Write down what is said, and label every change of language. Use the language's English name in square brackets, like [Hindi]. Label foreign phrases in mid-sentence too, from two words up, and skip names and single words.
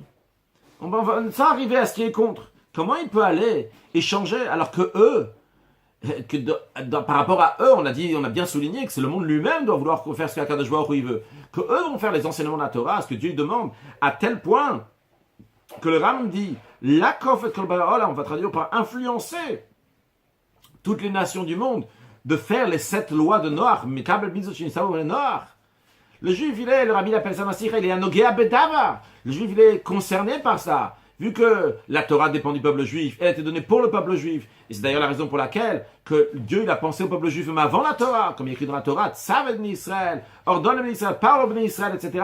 [French] On va sans arriver à ce qui est contre. Comment il peut aller et changer alors que eux, par rapport à eux, on a bien souligné que c'est le monde lui-même doit vouloir faire ce qu' [Hebrew] הקדוש ברוך הוא [French] veut. Que eux vont faire les enseignements de la Torah, ce que Dieu demande, à tel point que le Ram dit, [Hebrew] לכוף את כל בעולם, [French] on va traduire par influencer toutes les nations du monde de faire les 7 lois de Noach, [Hebrew] מקבל מצוות שנצטוו לנח. [French] Le juif, le rabbi l'appelle ça Masira, il est un [Hebrew] נוגע בדבר. [French] Le juif, il est concerné par ça. Vu que la Torah dépend du peuple juif, elle a été donnée pour le peuple juif. Et c'est d'ailleurs la raison pour laquelle que Dieu il a pensé au peuple juif même avant la Torah, comme il est écrit dans la Torah, [Hebrew] צו את ישראל, [French] ordonne à Israël, parle au Israël, etc.